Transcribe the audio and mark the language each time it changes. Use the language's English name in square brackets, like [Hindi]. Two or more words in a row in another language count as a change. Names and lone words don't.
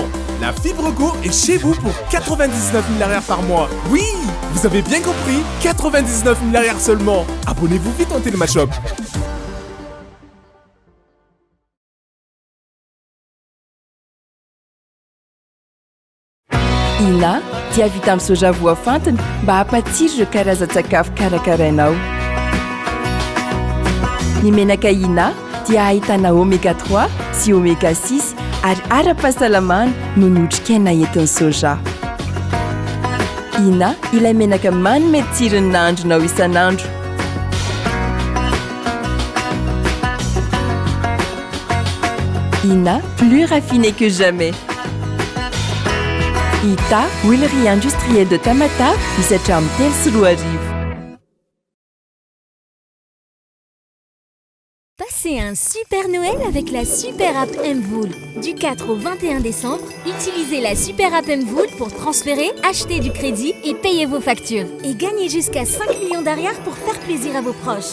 [French] La Fibre Go est chez vous pour 99 000 AR par mois. Oui, vous avez bien compris, 99 000 AR seulement. Abonnez-vous vite en Télémashop. [Malagasy] Ina dia vita amin'ny soja voafantina mba hampatsiro ireo karazan-tsakafo karakarainao. Ny menaka Ina dia ahitana oméga 3 sy oméga 6 ary ara-pahasalamana noho ny otrikaina entin'ny soja. Ina ilay menaka manome tsirony nahandronao isan'andro. Ina, [French] plus raffiné que jamais. [Malagasy] Ita, [French] huilerie industrielle de Tamatave, [Malagasy] misy hatramin'ny 3 sy 4 arivo. [French] Passez un super Noël avec la super app Mvool. Du 4 au 21 décembre, utilisez la super app Mvool pour transférer, acheter du crédit et payer vos factures. Et gagnez jusqu'à 5 millions d'ariars pour faire plaisir à vos proches.